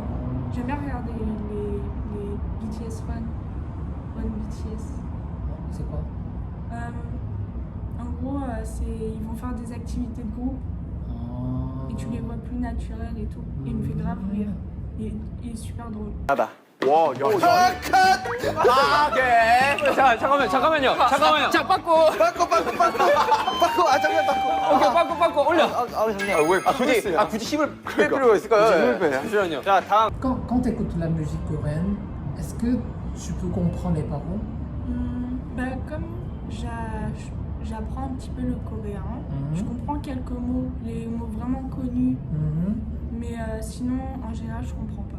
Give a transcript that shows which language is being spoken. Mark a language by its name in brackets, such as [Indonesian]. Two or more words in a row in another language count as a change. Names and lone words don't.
[French] J'aime bien regarder les [English] BTS fans. One BTS. [French] C'est quoi? En gros, ils vont faire des activités de groupe et tu les vois plus naturels et tout. Et il me fait grave rire. Il est super drôle. [Korean] 와, 야, 오케이. 잠깐만요. 자, 빠꾸. 오케이, 빠꾸 올려. 왜 굳이 힘을 뺄 필요가 있을까요? 잠시만요. 자, 다음. [French] Quand tu écoutes la musique coréenne, est-ce que tu peux comprendre les paroles? Bah, comme j'apprends un petit peu le coréen, je comprends quelques mots, les mots vraiment connus, mais sinon, en général, je comprends pas.